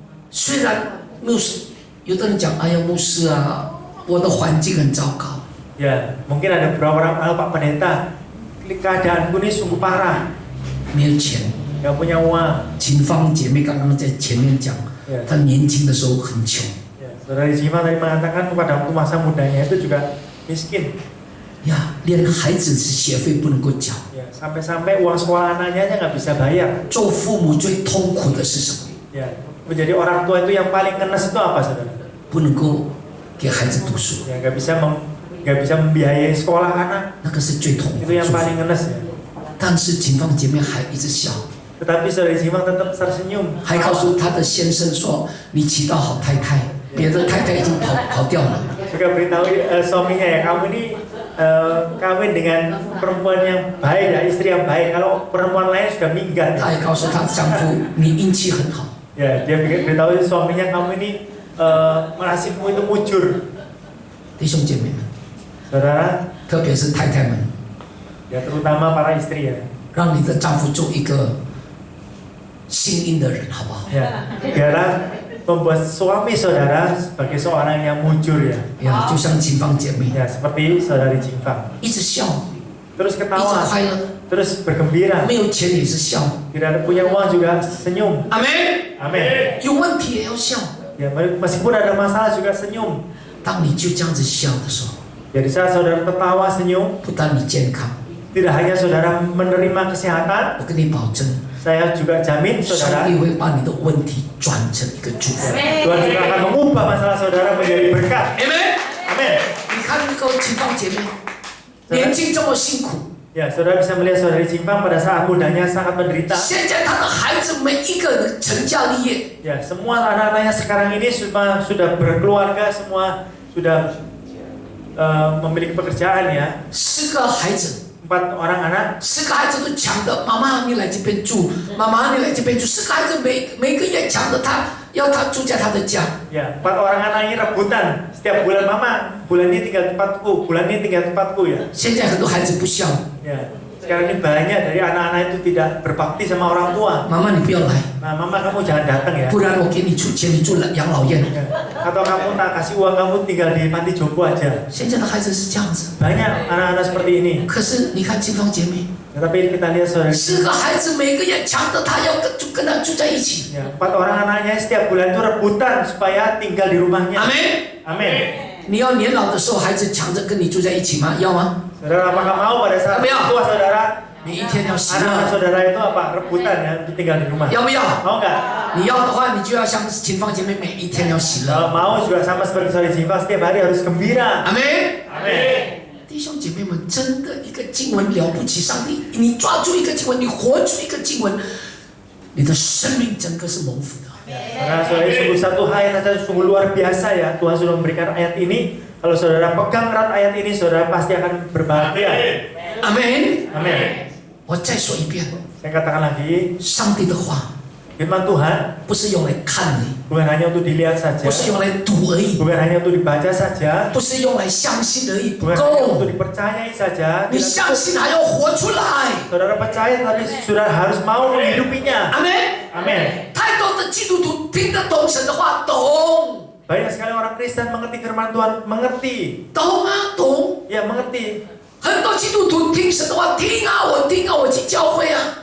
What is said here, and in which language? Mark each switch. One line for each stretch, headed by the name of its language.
Chinese: 虽然牧师，有的人讲，哎呀，牧师啊，我的环境很糟糕。
Indonesian: Ya, mungkin ada beberapa orang, Pak Pendeta, keadaanku ini sungguh parah,
Chinese: 没有钱。
Indonesian: nggak punya uang.
Chinese: 秦芳姐妹刚刚在前面讲，
Indonesian: Ya,
Chinese: 她年轻的时候很穷，
Indonesian: ya, Saudari Jiva tadi mengatakan pada waktu masa mudanya itu juga miskin.
Chinese: 呀，连孩子的学费不能够缴。
Indonesian: Ya, sampai-sampai uang sekolah anaknya aja nggak bisa bayar.
Chinese: 做父母最痛苦的是什么？
Indonesian: Ya, menjadi orang tua itu yang paling ngenes itu apa, saudara?
Chinese: 不能够给孩子读书，
Indonesian: Ya, nggak bisa membiayai sekolah anak.
Chinese: 那个是最痛苦
Indonesian: Itu yang。 paling ngenes ya.
Chinese: 但是秦芳姐妹还一直笑，
Indonesian: Tetapi Saudari Jiva tetap tersenyum.
Chinese: 还告诉她的先生说：“你祈祷好太太，别的太太已经跑掉了。
Indonesian: Juga beritahu suaminya ya, kamu ini kawin dengan perempuan yang baik, ya, istri yang baik. Kalau perempuan lain sudah minggat. ”
Chinese: 她也告诉她丈夫：“你运气很好。
Indonesian: Ya, dia beritahu suaminya, kamu ini nasibmu itu mujur. ”
Chinese: 弟兄姐妹们，
Indonesian: Saudara,
Chinese: 特别是太太们，
Indonesian: ya terutama para istri ya.
Chinese: 让你的丈夫做一个幸运的人，好不好？
Indonesian: Ya, biarlah membuat suami saudara sebagai seorang yang mujur ya.
Chinese: 呀，就像秦芳姐妹，
Indonesian: Ya, seperti Saudari Jiva.
Chinese: 一直笑，
Indonesian: Terus
Chinese: 一直
Indonesian: ketawa,
Chinese: 快乐，
Indonesian: terus bergembira.
Chinese: 没有钱也是笑。
Indonesian: Tidak ada punya uang juga senyum.
Chinese: 阿门。
Indonesian: Amin.
Chinese: 有问题也要笑。
Indonesian: Ya, meskipun ada masalah juga senyum.
Chinese: 当你就这样子笑的时候，
Indonesian: Jadi saat saudara tertawa senyum,
Chinese: 不但你健康，
Indonesian: tidak hanya saudara menerima kesehatan,
Chinese: 我跟你保证，
Indonesian: saya juga jamin
Chinese: 上
Indonesian: saudara,
Chinese: 帝会把你的问题转成一个祝福。
Indonesian: Tuhan juga akan mengubah masalah saudara menjadi berkat.
Chinese: 阿门。
Indonesian: Amin.
Chinese: 你看那个秦芳姐妹，年轻这么辛苦，
Indonesian: Ya, saudara bisa melihat Saudari Jiva pada saat mudanya sangat menderita.
Chinese: 现在她的孩子每一个成家立业，
Indonesian: Ya, semua anak-anaknya sekarang ini sudah berkeluarga, semua sudah memiliki pekerjaan ya.
Chinese: 10个孩子，
Indonesian: 4 orang anak,
Chinese: 10个孩子都抢的，妈妈你来这边住，妈妈你来这边住，10个孩子每个月抢的要他住在他的家。
Indonesian: ya 4 orang anak ini rebutan setiap bulan, mama bulan ini tinggal tempatku, bulan ini tinggal tempatku ya.
Chinese: 现在很多孩子不孝，
Indonesian: Ya, sekarang ini banyak dari anak-anak itu tidak berbakti sama orang tua.
Chinese: 妈妈你不要来，
Indonesian: Nah, mama kamu jangan datang ya.
Chinese: 不然我给你出钱，你住养老院。
Indonesian: Ya. Atau kamu tak kasih uang, kamu tinggal di panti jompo aja.
Chinese: 现在的孩子是这样子，
Indonesian: Banyak anak-anak seperti ini.
Chinese: 可是你看金芳姐妹，
Indonesian: Tetapi kita lihat saudara,
Chinese: 10个孩子每个月抢着他要跟他住在一起。
Indonesian: ya, 4 orang anaknya setiap bulan itu rebutan supaya tinggal di rumahnya.
Chinese: 阿门。
Indonesian: Amin.
Chinese: 你要年老的时候，孩子抢着跟你住在一起吗？要吗？
Indonesian: Saudara, apakah mau pada saat Amin. tua saudara,
Chinese: 每一天要喜
Indonesian: anak saudara itu apa? Rebutan ya untuk tinggal di rumah.
Chinese: 要不要？
Indonesian: Mau nggak?
Chinese: 你要的话，你就要像秦芳姐妹，每一天要喜
Indonesian: Kalau mau juga sama seperti Saudari Jiva, setiap hari harus gembira.
Chinese: 阿门。
Indonesian: Amin.
Chinese: 弟兄姐妹们，真的一个经文了不起，上帝，你抓住一个经文，你活出一个经文，你的生命整个是蒙福的。
Indonesian: Karena saudara sungguh satu ayat saja sungguh luar biasa ya. Tuhan sudah memberikan ayat ini. Kalau saudara pegang erat ayat ini, saudara pasti akan berbahagia.
Chinese: 阿门。
Indonesian: Amin.
Chinese: 我再说一遍，
Indonesian: Saya katakan lagi,
Chinese: 上帝的话
Indonesian: firman Tuhan
Chinese: 不是用来看而已，
Indonesian: bukan hanya untuk dilihat
Chinese: 不是用来读而已，
Indonesian: bukan hanya untuk dibaca saja,
Chinese: 不是用来相信而已，不
Indonesian: bukan hanya untuk
Chinese: 够。
Indonesian: dipercayai saja.
Chinese: 你
Indonesian: Tidak
Chinese: 相
Indonesian: cukup.
Chinese: 信还要活出来。
Indonesian: Saudara percaya tapi saudara harus mau menghidupinya.
Chinese: 阿门。
Indonesian: Amin.
Chinese: 太多的基督徒听得懂神的话，懂，
Indonesian: Banyak sekali orang Kristen mengerti firman Tuhan, mengerti,
Chinese: 懂啊，懂。
Indonesian: ya mengerti.
Chinese: 很多基督徒听神的话，听啊，我听啊，我去教会啊。